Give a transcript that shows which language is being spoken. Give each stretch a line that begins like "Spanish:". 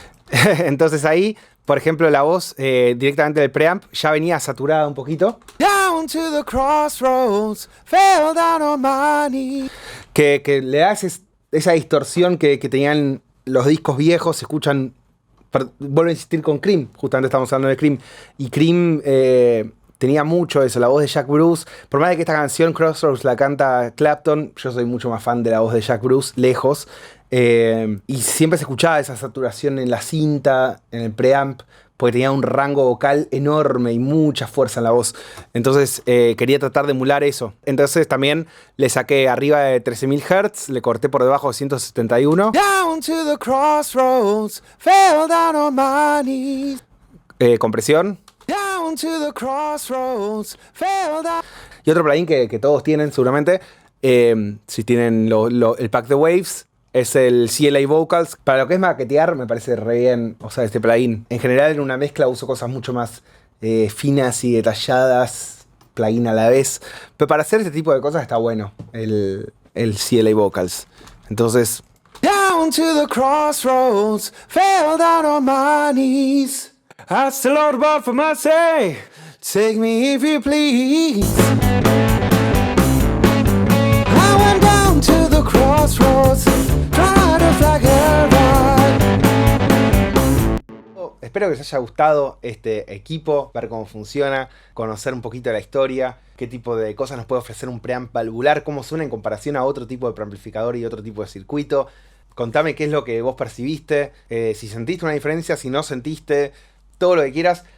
Spanish: Entonces ahí, por ejemplo, la voz directamente del preamp ya venía saturada un poquito.
English: Down to the crossroads, fell down on my knee.
Spanish: Que le da esa distorsión que tenían los discos viejos, se escuchan. Vuelvo a insistir con Cream, justamente estamos hablando de Cream. Y Cream tenía mucho eso, la voz de Jack Bruce. Por más de que esta canción Crossroads la canta Clapton, yo soy mucho más fan de la voz de Jack Bruce, lejos. Y siempre se escuchaba esa saturación en la cinta, en el preamp, porque tenía un rango vocal enorme y mucha fuerza en la voz. Entonces quería tratar de emular eso. Entonces también le saqué arriba de 13.000 Hz, le corté por debajo de 171.
English: Down to the crossroads, fell down on my knees. Compresión. Down to the crossroads, fell down.
Spanish: Y otro plugin que todos tienen seguramente, si tienen el pack de Waves, es el CLA Vocals. Para lo que es maquetear me parece re bien, o sea, este plugin. En general en una mezcla uso cosas mucho más finas y detalladas, plugin a la vez. Pero para hacer este tipo de cosas está bueno el CLA Vocals. Entonces...
English: Down to the crossroads, fell down on my knees. Ask the Lord above for mercy, take me if you please. I went down to the crossroads, tried to flag it right.
Spanish: Espero que les haya gustado este equipo, ver cómo funciona, conocer un poquito de la historia, qué tipo de cosas nos puede ofrecer un preamp valvular, cómo suena en comparación a otro tipo de preamplificador y otro tipo de circuito. Contame qué es lo que vos percibiste, si sentiste una diferencia, si no sentiste, todo lo que quieras.